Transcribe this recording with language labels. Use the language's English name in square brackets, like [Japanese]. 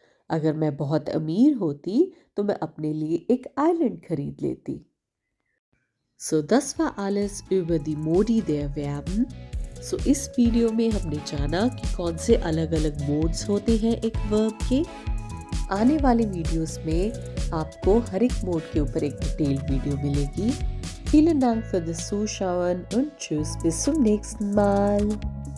[Hindi] अगर मैं बहुत अमीर होती तो मैं अपने लिए एक आइलैंड खरीद लेती। [German] So, das war alles über die Modi der Verben. [Hindi] So, इस वीडियो में हमने जाना कि कौन से अलग अलग मोड्स होते हैं एक वर्ब के। आने वाले वीडियोस में आपको हर एक मोड के ऊपर एक डिटेल्ड वीडियो मिलेगी। [German] Vielen Dank für das Zuschauen und tschüss, bis zum nächsten Mal.